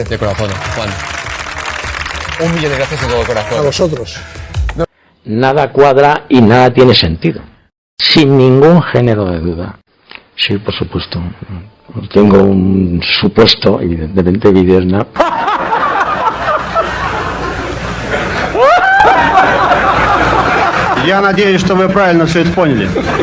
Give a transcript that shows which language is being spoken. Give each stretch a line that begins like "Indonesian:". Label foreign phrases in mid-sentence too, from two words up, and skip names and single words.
Spanish: De corazón, Juan. Un millón de gracias de todo corazón. A vosotros. Nada cuadra y nada tiene sentido, sin ningún género de duda. Sí, por supuesto. Tengo un supuesto, evidentemente, vídeos, ¿no?
Russian: Я надеюсь, что вы правильно все это поняли.